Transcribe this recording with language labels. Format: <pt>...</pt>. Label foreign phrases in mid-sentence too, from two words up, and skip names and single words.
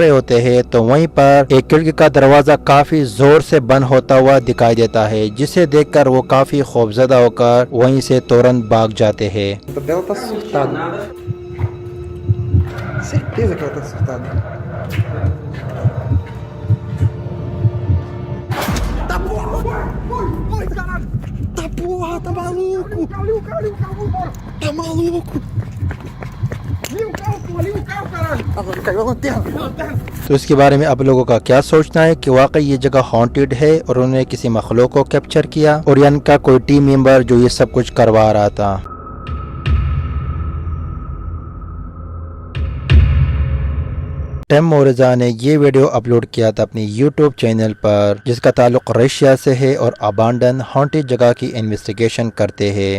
<hi>रहे होते हैं तो वहीं पर एक खिड़की का दरवाजा काफी जोर से बंद होता हुआ दिखाई देता है, जिसे देखकर वो काफी खौफजदा होकर वहीं से तुरंत भाग जाते हैं।</hi> <pt>A dela tá surtada. Certeza que ela tá surtada. Tá porra! Vai, caralho! Tá porra, tá maluco! Ali o carro, bora! Tá maluco! Ali o carro, porra, ali o carro, caralho! Agora caiu a lanterna!</pt> <hi>तो इसके बारे में आप लोगों का क्या सोचना है कि वाकई ये जगह हॉन्टेड है और उन्होंने किसी मखलूक को कैप्चर किया और या इनका कोई</hi> <en>team member</en> <hi>जो ये सब कुछ करवा रहा था। टिम मोरेज़ा ने ये वीडियो अपलोड किया था अपनी YouTube चैनल पर, जिसका ताल्लुक रशिया से है और</hi> <en>abandoned haunted</en> <hi>जगह की इन्वेस्टिगेशन करते हैं।</hi>